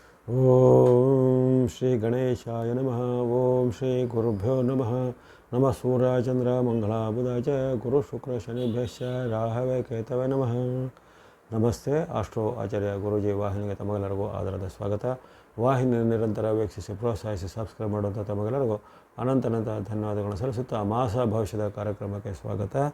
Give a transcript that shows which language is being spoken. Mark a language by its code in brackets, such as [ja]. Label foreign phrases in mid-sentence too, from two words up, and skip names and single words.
[sa] ಓಂ ಶ್ರೀ ಗಣೇಶಾಯ ನಮಃ. ಓಂ ಶ್ರೀ ಗುರುಭ್ಯೋ ನಮಃ. ನಮಃ ಸೂರ್ಯಚಂದ್ರ ಮಂಗಳ ಬುಧ ಚ ಗುರು ಶುಕ್ರ ಶನಿಭ್ಯಶ್ಚ ರಾಹವೇ ಕೇತವೇ ನಮಃ. [kn] ನಮಸ್ತೆ. ಆಸ್ಟ್ರೋ ಆಚಾರ್ಯ ಗುರೂಜಿ ವಾಹಿನಿಗೆ ತಮಗೆಲ್ಲರಿಗೂ ಆದರದ ಸ್ವಾಗತ. ವಾಹಿನಿ ನಿರಂತರ ವೀಕ್ಷಿಸಿ ಪ್ರೋತ್ಸಾಹಿಸಿ ಸಬ್ಸ್ಕ್ರೈಬ್ ಮಾಡುವಂಥ ತಮಗೆಲ್ಲರಿಗೂ ಅನಂತ ಧನ್ಯವಾದಗಳನ್ನು ಸಲ್ಲಿಸುತ್ತಾ ಮಾಸ ಭವಿಷ್ಯದ ಕಾರ್ಯಕ್ರಮಕ್ಕೆ ಸ್ವಾಗತ.